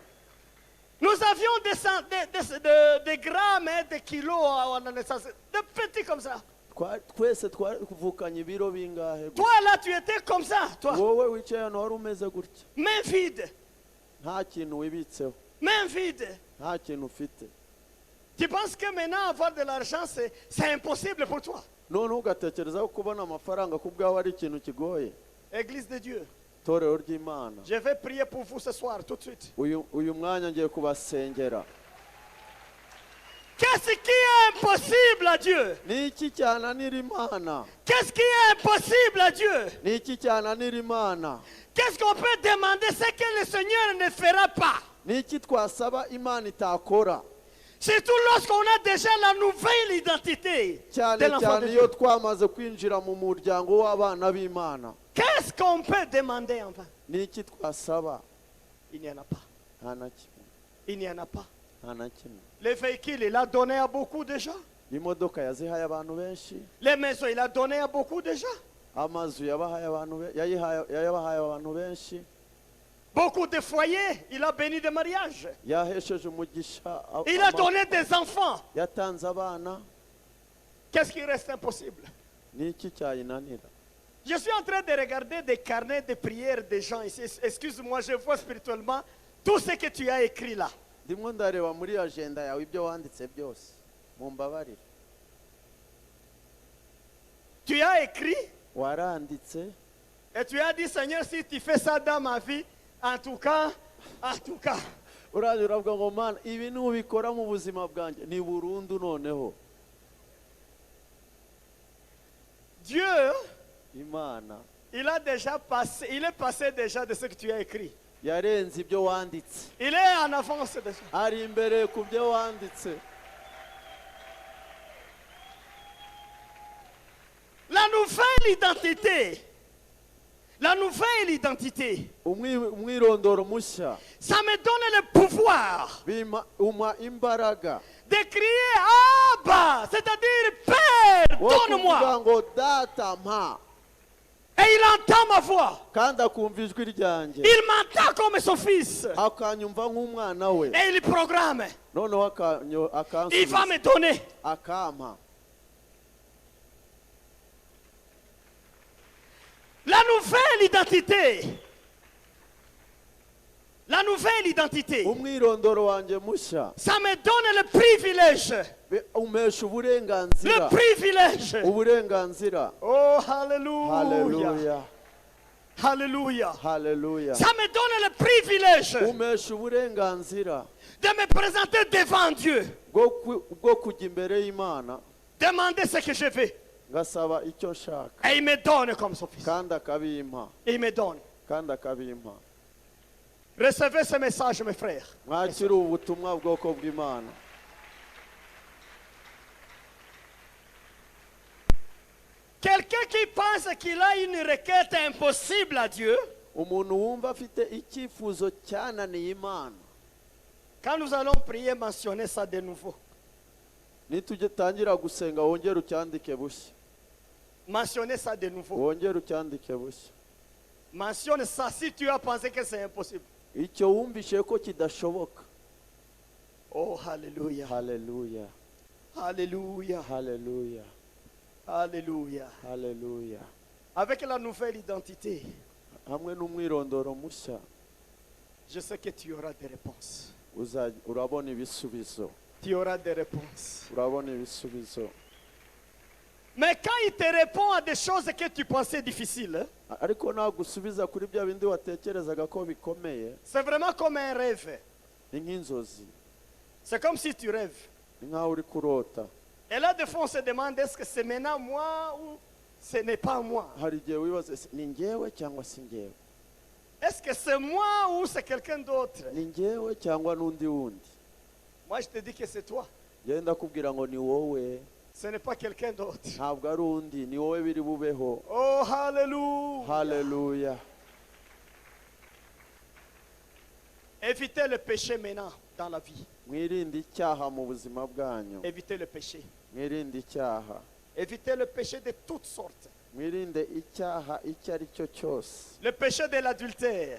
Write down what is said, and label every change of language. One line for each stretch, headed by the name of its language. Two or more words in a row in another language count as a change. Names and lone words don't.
French: Nous avions des grammes et des kilos à la naissance. Des petits comme ça.
Kinyarwanda: Twese twavukanye ibiro bingahe?
French: Toi là, tu étais comme ça, toi.
Kinyarwanda: Wowe wicaye hano wari umeze gutya.
French: Main vide.
Kinyarwanda: Nta kintu wibitseho,
French: Main vide.
Kinyarwanda: nta kintu ufite.
French: Tu penses que maintenant avoir de l'argent, c'est impossible pour toi?
Kinyarwanda: None ugatekereza ko kubona amafaranga ku bwawe ari ikintu kigoye?
French: Église de Dieu,
Kinyarwanda: Torero ry'Imana,
French: je vais prier pour vous ce soir, tout de suite.
Kinyarwanda: uyu mwanya ngiye kubasengera.
French: Qu'est-ce qui est impossible à Dieu?
Kinyarwanda: Ni iki cyananira Imana?
French: Qu'est-ce qui est impossible à Dieu?
Kinyarwanda: Ni iki cyananira Imana?
French: Qu'est-ce qu'on peut demander, ce que le Seigneur ne fera pas?
Kinyarwanda: Ni iki twasaba Imana itakora?
French: Surtout lorsqu'on a déjà la nouvelle identité de
Kinyarwanda: Cyane
French: l'enfant de
Kinyarwanda: cyane
French: Dieu.
Kinyarwanda: iyo twamaze kwinjira mu muryango w'abana b'Imana.
French: Qu'est-ce qu'on peut demander enfin?
Kinyarwanda: Ni iki twasaba?
French: Il n'y en a pas.
Kinyarwanda: Nta na kimwe.
French: Il n'y en a pas.
Kinyarwanda: Nta na kimwe.
French: Les véhicules, il a donné à beaucoup de gens.
Kinyarwanda: Imodoka yazihaye abantu benshi,
French: Les maisons, il a donné à beaucoup de gens.
Kinyarwanda: amazu yabahaye abantu benshi,
French: Beaucoup de foyers, il a béni des mariages.
Kinyarwanda: yahesheje umugisha
French: Il a donné des enfants.
Kinyarwanda: yatanze abana.
French: Qu'est-ce qui reste impossible?
Kinyarwanda: Niki cyayinanira?
French: Je suis en train de regarder des carnets de prières des gens ici. Excuse-moi, je vois spirituellement tout ce que tu as écrit là.
Kinyarwanda: Ndimo ndareba muri agenda yawe ibyo wanditse byose, mumbabarire.
French: Tu as écrit
Kinyarwanda: Waranditse
French: et tu as dit, Seigneur, si tu fais ça dans ma vie, en tout cas,
Kinyarwanda: uraje uravuga ngo Mana, ibi nubikora mu buzima bwanjye ni burundu noneho.
French: Dieu,
Kinyarwanda: Imana
French: il est passé déjà de ce que tu as écrit.
Kinyarwanda: yarenze ibyo wanditse,
French: Il est en avance déjà.
Kinyarwanda: ari imbere ku byo wanditse.
French: La nouvelle identité. La nouvelle identité.
Kinyarwanda: Umwirondoro mushya
French: Ça me donne le pouvoir
Kinyarwanda: uma imbaraga
French: de crier Abba, c'est-à-dire Père,
Kinyarwanda: wo
French: donne-moi.
Kinyarwanda: kuvuga ngo data mpa,
French: Et il entend ma voix.
Kinyarwanda: kandi akumva ijwi ryanjye,
French: Il m'entend comme son fils.
Kinyarwanda: akanyumva nk'umwana we,
French: Et il programme.
Kinyarwanda: noneho
French: Il va
Kinyarwanda: akansubiza
French: me donner.
Kinyarwanda: akampa.
French: La nouvelle identité. La nouvelle identité.
Kinyarwanda: Umwirondoro wanjye mushya
French: Ça me donne le privilège.
Kinyarwanda: umesha
French: Le
Kinyarwanda: uburenganzira,
French: privilège.
Kinyarwanda: uburenganzira.
French: Oh, hallelujah.
Kinyarwanda: Haleluya,
French: Hallelujah.
Kinyarwanda: haleluya.
French: Ça me donne le privilège
Kinyarwanda: Umesha uburenganzira
French: de me présenter devant Dieu.
Kinyarwanda: bwo kujya imbere y'Imana
French: Demander ce que je veux.
Kinyarwanda: ngasaba icyo nshaka,
French: Et il me donne comme son fils.
Kinyarwanda: kandi akabimpa,
French: Il me donne.
Kinyarwanda: kandi akabimpa.
French: Recevez ce message, mes frères.
Kinyarwanda: Mwakire ubutumwa bwoko bw'Imana.
French: Quelqu'un qui pense qu'il a une requête impossible à Dieu,
Kinyarwanda: Umuntu wumva afite icyifuzo cyananiye Imana,
French: quand nous allons prier, mentionner ça de nouveau.
Kinyarwanda: nitugitangira gusenga wongere ucyandike bushya,
French: Mentionnez ça de nouveau.
Kinyarwanda: wongere ucyandike bushya.
French: Mentionne ça si tu as pensé que c'est impossible.
Kinyarwanda: Icyo wumvishe ko kidashoboka.
French: Oh, hallelujah.
Kinyarwanda: Haleluya,
French: Alléluia.
Kinyarwanda: haleluya,
French: Alléluia.
Kinyarwanda: haleluya.
French: Avec la nouvelle identité,
Kinyarwanda: Hamwe n'umwirondoro mushya
French: je sais que tu auras des réponses.
Kinyarwanda: urabona ibisubizo,
French: Tu auras des réponses.
Kinyarwanda: urabona ibisubizo.
French: Mais quand il te répond à des choses que tu pensais difficiles,
Kinyarwanda: Ariko nagusubiza kuri bya bindi watekerezaga ko bikomeye,
French: c'est vraiment comme un rêve.
Kinyarwanda: ni nk'inzozi,
French: C'est comme si tu rêves.
Kinyarwanda: ni nk'aho uri kurota.
French: Et là, des fois, on se demande, est-ce que c'est maintenant moi ou ce n'est pas moi?
Kinyarwanda: Hari igihe wibaza ese ni njyewe cyangwa si njyewe,
French: Est-ce que c'est moi ou c'est quelqu'un d'autre?
Kinyarwanda: ni njyewe cyangwa n'undi wundi.
French: Moi, je te dis que c'est toi.
Kinyarwanda: Njyewe ndakubwira ngo ni wowe,
French: Ce n'est pas quelqu'un d'autre.
Kinyarwanda: ntabwo ari undi, ni wowe biri bubeho.
French: Oh, hallelujah.
Kinyarwanda: Haleluya.
French: Évitez le péché maintenant dans la vie.
Kinyarwanda: Mwirinde icyaha mu buzima bwanyu,
French: Évitez le péché.
Kinyarwanda: mwirinde icyaha,
French: Évitez le péché de toutes sortes.
Kinyarwanda: mwirinde icyaha icyo ari cyo cyose,
French: Le péché de l'adultère.